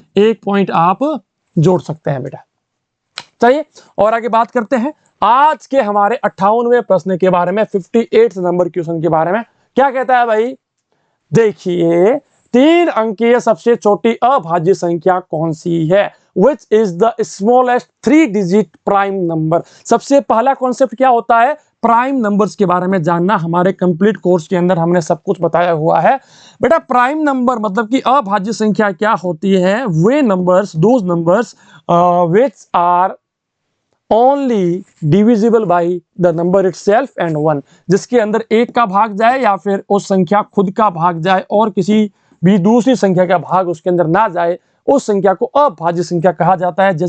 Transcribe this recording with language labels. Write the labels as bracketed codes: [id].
[hi] 1 point आप जोड़ सकते हैं बेटा। चलिए और आगे बात करते हैं आज के हमारे 58वें प्रश्न के बारे में, 58 नंबर क्वेश्चन के बारे में। क्या कहता है भाई? देखिए 3 अंकीय सबसे छोटी अभाज्य संख्या कौन सी है? [en] which is the smallest 3-digit prime number. [hi] सबसे पहला कॉन्सेप्ट क्या होता है, प्राइम नंबर्स के बारे में जानना। हमारे कंप्लीट कोर्स के अंदर हमने सब कुछ बताया हुआ है बेटा। प्राइम नंबर मतलब कि अभाज्य संख्या क्या होती है, वे numbers, [en] those numbers which are only divisible by the number itself and 1, [hi] जिसके अंदर एक का भाग जाए या फिर उस संख्या खुद का भाग जाए और किसी भी दूसरी संख्या का भाग उसके अंदर ना जाए, उस संख्या को अभाज्य संख्या कहा जाता है।